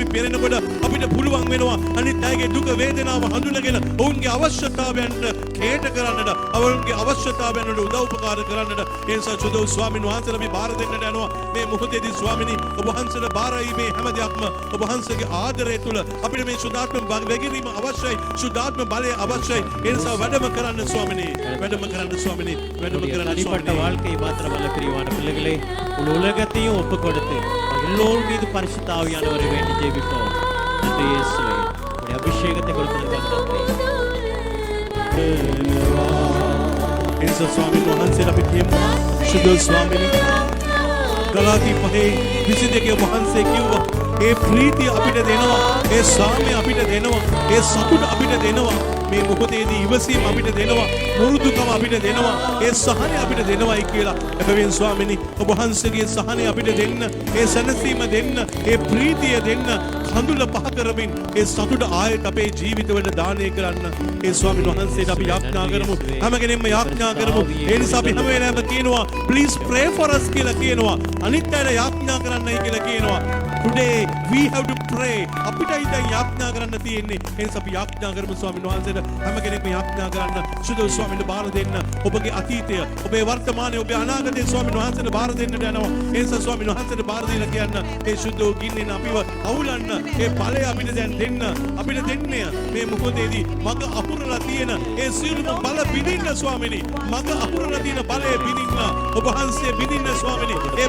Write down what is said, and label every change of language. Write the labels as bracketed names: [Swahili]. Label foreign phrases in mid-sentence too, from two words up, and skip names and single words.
[Sinhala] පෙරෙනකොට අපිට පුළුවන් වෙනවා අනිත් අයගේ දුක වේදනාව හඳුනගෙන ඔවුන්ගේ අවශ්‍යතාවයන්ට කේට කරන්නට ඔවුන්ගේ අවශ්‍යතාවයන්ට උදව් උපකාර කරන්නට ඒ නිසා සුදෝ ස්වාමීන් වහන්සේලා අපි බාර දෙන්නට යනවා මේ මොහොතේදී ස්වාමිනී ඔබ වහන්සේලා බාරයි මේ හැම දෙයක්ම ඔබ වහන්සේගේ ආදරය තුල අපිට මේ සුදාත්ම වැගිරීම අවශ්‍යයි සුදාත්ම බලය අවශ්‍යයි ඒ නිසා වැඩම කරන්න ස්වාමිනී වැඩම කරන්න ස්වාමිනී වැඩම කරන්න [Tamil] தனிப்பட்ட வாழ்க்கை மாத்திரமல்ல பிரியமான பிள்ளைகளே உன் உலகத்தையும் ஒப்பு கொடுத்து எல்லோர் மீது பரிசுத்த ஆவியானவரை வேண்டி ஜெபிப்போம். நன்றி இயேசுவே. உம்முடைய அபிஷேகத்தை கொடுத்ததற்காக நன்றி. [Sinhala] ඒ නිසා ස්වාමීන් වහන්සේලා අපි කියමු සුදෝ ස්වාමිනී ගලාති 5:22 වහන්සේ කිව්වා ඒ ප්‍රීතිය අපිට දෙනවා ඒ සාමය අපිට දෙනවා ඒ සතුට අපිට දෙනවා මේ මොහොතේදී ඉවසීම අපිට දෙනවා මුරුදුකම අපිට දෙනවා ඒ සහනය අපිට දෙනවායි කියලා එබැවින් ස්වාමිනී ඔබ වහන්සේගේ සහනය අපිට දෙන්න ඒ සැනසීම දෙන්න ඒ ප්‍රීතිය දෙන්න කඳුල පහ කරමින් ඒ සතුට ආයෙත් අපේ ජීවිතවලට දානය කරන්න ඒ ස්වාමීන් වහන්සේට අපි යාඥා කරමු හැම කෙනෙක්ම යාඥා කරමු ඒ නිසා අපි හැම වෙලාවෙම කියනවා [English] please pray for us [Sinhala] කියලා කියනවා අනිත් අයට යාඥා කරන්නයි කියලා කියනවා [English] today we have to pray [Sinhala] අපිටයි දැන් යාඥා කරන්න තියෙන්නේ ඒ නිසා අපි යාඥා කරමු ස්වාමීන් වහන්සේට හැම කෙනෙක්ම යාඥා කරන්න සුදු ස්වාමීන්ට බාර දෙන්න ඔබගේ අතීතය ඔබේ වර්තමානය ඔබේ අනාගතය ස්වාමීන් වහන්සේට බාර දෙන්නට යනවා ඒ නිසා ස්වාමීන් වහන්සේට බාර දීලා කියන්න ඒ සුදු ගින්නෙන් අපිව අවුලන්න ඒ බලය අපිට දැන් දෙන්න අපිට දෙන්නේ මේ මොහොතේදී මග අහුරලා තියෙන ඒ සියලුම බල බිඳින්න ස්වාමීනි මග අහුරලා තියෙන බලය බිඳින්න ඔබ වහන්සේ බිඳින්න ස්වාමීනි ඒ බාධා